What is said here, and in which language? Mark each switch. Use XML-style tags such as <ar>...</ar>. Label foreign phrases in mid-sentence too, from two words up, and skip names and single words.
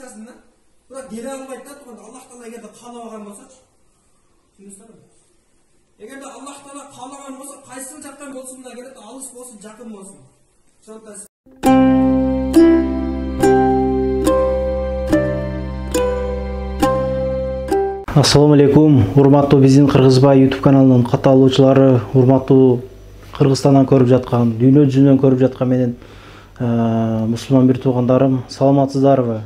<kk>айтасың да. Бірақ келе алмайды да, туғанда Аллах Тағала егерде қалаған болса-чы. Түсінесіңдер ме? Егерде Аллах Тағала қалаған болса, қайсыл жақтан болсын да келеді, алыс болсын, жақын болсын. Шонтасы.</kk> <ar>السلام عليكم,</ar> <ky>урматтуу биздин Кыргызбай YouTube каналынын катталуучулары, урматтуу Кыргызстандан көрүп жаткан, дүйнө жүзүнөн көрүп жаткан менен мусулман бир туугандарым, саламатсыздарбы?</ky>